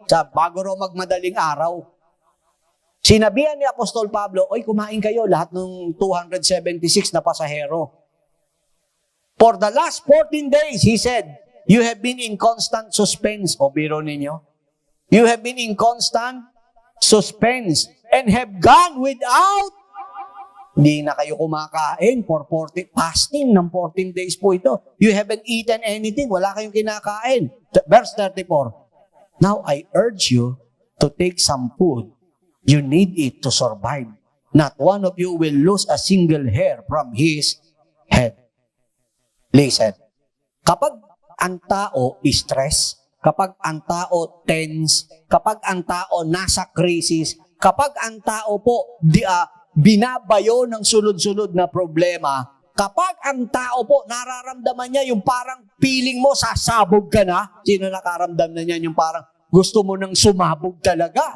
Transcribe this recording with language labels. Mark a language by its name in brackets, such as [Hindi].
[Filipino] Bago raw magmadaling araw. Sinabihan ni Apostol Pablo, oy, kumain kayo lahat ng 276 na pasahero. [English] For the last 14 days, he said, you have been in constant suspense. [Filipino] O biro ninyo. [English] You have been in constant suspense and have gone without. [Filipino] Hindi na kayo kumakain for 40, fasting ng 14 days po ito. [English] You haven't eaten anything. [Filipino] Wala kayong kinakain. [English] Verse 34. Now I urge you to take some food. You need it to survive. Not one of you will lose a single hair from his head. Listen. [Filipino] Kapag ang tao is stress, kapag ang tao tense, kapag ang tao nasa crisis, kapag ang tao po binabayo ng sunod-sunod na problema, kapag ang tao po nararamdaman niya yung parang feeling mo sasabog ka na, sino nakaramdam na niyan yung parang gusto mo nang sumabog talaga?